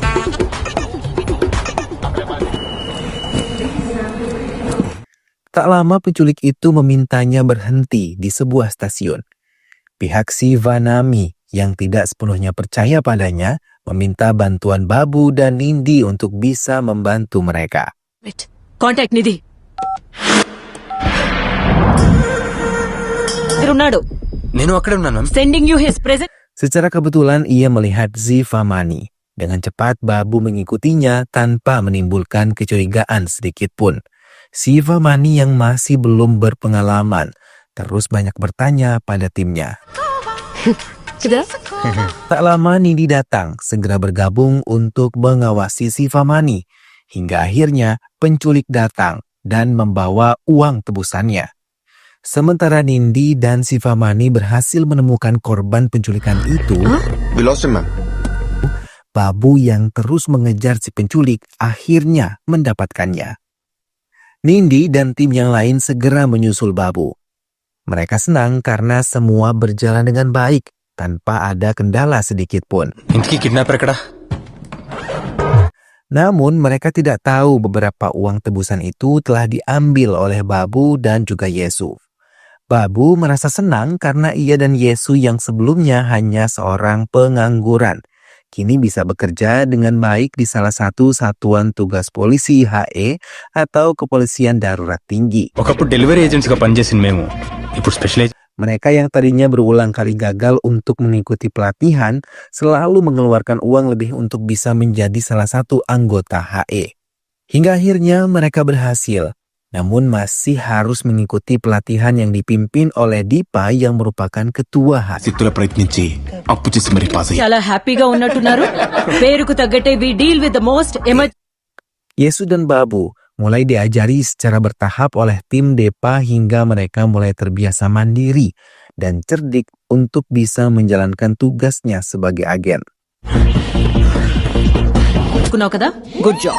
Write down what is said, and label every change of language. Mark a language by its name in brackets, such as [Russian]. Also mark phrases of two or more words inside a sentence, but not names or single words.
[Indonesian] Tak lama penculik itu memintanya berhenti di sebuah stasiun. Pihak Sivanami yang tidak sepenuhnya percaya padanya meminta bantuan Babu dan Nindi untuk bisa membantu mereka. [English] Contact Nidhi. [Telugu] నేను అక్కడే ఉన్నాను. [English] Sending you his present. [Indonesian] Secara kebetulan ia melihat Shiva Mani. Dengan cepat Babu mengikutinya tanpa menimbulkan kecurigaan sedikit pun. Shiva Mani yang masih belum berpengalaman terus banyak bertanya pada timnya. Tak lama Nindi datang segera bergabung untuk mengawasi Shiva Mani. Hingga akhirnya penculik datang dan membawa uang tebusannya. Sementara Nindi dan Shiva Mani berhasil menemukan korban penculikan itu, [English] We lost him, ma'am. [Indonesian] Babu yang terus mengejar si penculik akhirnya mendapatkannya. Nindi dan tim yang lain segera menyusul Babu. Mereka senang karena semua berjalan dengan baik tanpa ada kendala sedikit pun. [Telugu] Inti kidnapper ekkada? [Indonesian] Namun mereka tidak tahu beberapa uang tebusan itu telah diambil oleh Babu dan juga Yesu. Babu merasa senang karena ia dan Yesu yang sebelumnya hanya seorang pengangguran, kini bisa bekerja dengan baik di salah satu satuan tugas polisi HE atau kepolisian darurat tinggi. [Telugu] ఒకప్పుడు [English] delivery agentsga [Telugu] పనిచేసిన మేము ఇప్పుడు స్పెషల్ [Indonesian] Mereka yang tadinya berulang kali gagal untuk mengikuti pelatihan selalu mengeluarkan uang lebih untuk bisa menjadi salah satu anggota HE. Hingga akhirnya mereka berhasil, namun masih harus mengikuti pelatihan yang dipimpin oleh Dipa yang merupakan ketua HE. [Telugu] Situla ప్రయత్నించి అప్పు చేసి మరి పాస్ అయ్యి చాలా హ్యాపీగా ఉన్నట్టున్నారు. పేరుకు తగ్గట్టే [English] we deal with the most [Indonesian] Yesu dan Babu mulai diajari secara bertahap oleh tim Depa hingga mereka mulai terbiasa mandiri dan cerdik untuk bisa menjalankan tugasnya sebagai agen. [Telugu] కదా? [English] Good job.